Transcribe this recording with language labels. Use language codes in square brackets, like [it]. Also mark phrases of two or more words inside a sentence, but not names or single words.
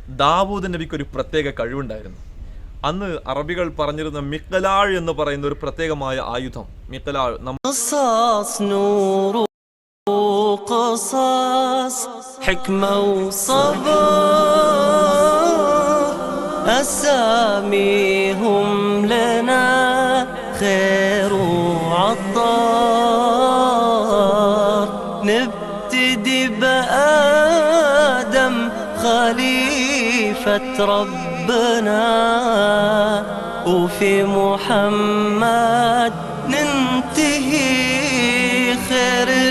[ml] ദാവൂദ് നബിക്ക് ഒരു പ്രത്യേക കഴിവുണ്ടായിരുന്നു. അന്ന് അറബികൾ പറഞ്ഞിരുന്ന മിഖ്ലാഴ് എന്ന് പറയുന്ന ഒരു പ്രത്യേകമായ ആയുധം. മിഖ്ലാഴ് [ar] قصاص حكمة وصبر أساميهم لنا خير وعطار نبتدي بآدم خليفة ربنا وفي محمد ننتهي خير